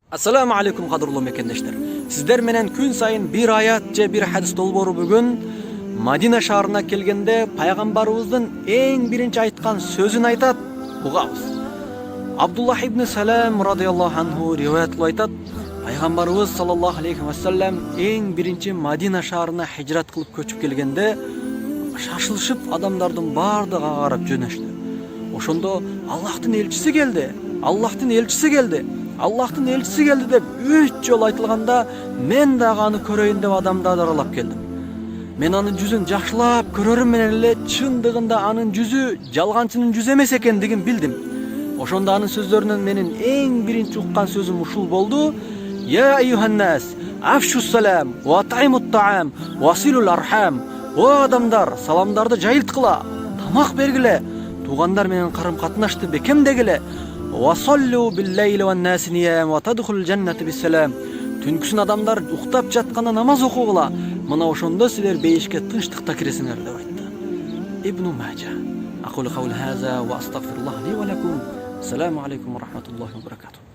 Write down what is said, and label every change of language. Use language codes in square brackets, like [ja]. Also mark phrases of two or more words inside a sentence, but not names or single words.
[ar] السلام عليكم [ky] кадырлуу мекендештер. Силер менен күн сайын бир аят же бир хадис долбоору бүгүн Мадина шаарына келгенде пайгамбарыбыздын эң биринчи айткан сөзүн айтат, угабыз. Абдуллах ибн Салам [ar] رضي الله عنه [ky] риваят кылып айтат, пайгамбарыбыз [ar] صلى الله عليه وسلم [ky] эң биринчи Madina шаарына хижрат кылып көчүп келгенде шашылышып адамдардын бардыгы карап жөнөштү. Ошондо Аллахтын элчиси келди. Аллахтын элчиси келди. Аллахтын элчиси келди деп 3 жолу айтылганда, мен дагы аны көрөйүн деп адамдарды аралап келдим. Мен анын жүзүн жакшылап көрөрүм менен эле чындыгында анын жүзү жалганчынын жүзү эмес экендигин билдим. Ошондо анын сөздөрүнөн менин эң биринчи уккан сөзүм ушул болду: [ar] يا أيها الناس أفشوا السلام وأطعموا الطعام وصلوا الأرحام. [ky] О адамдар, саламдарды жайылткыла, тамак бергиле, туугандар менен карым катнашты бекемдегиле. [ar] وصلوا بالليل والناس نيام وتدخلوا الجنة بسلام. [ky] Түнкүсүн адамдар уктап жатканда намаз окугула. Мына ошондо силер бейишке тынчтыкта киресиңер деп айтты. Ибн Мажа. [ar] أقول قولي هذا وأستغفر الله لي ولكم. السلام عليكم ورحمة الله وبركاته.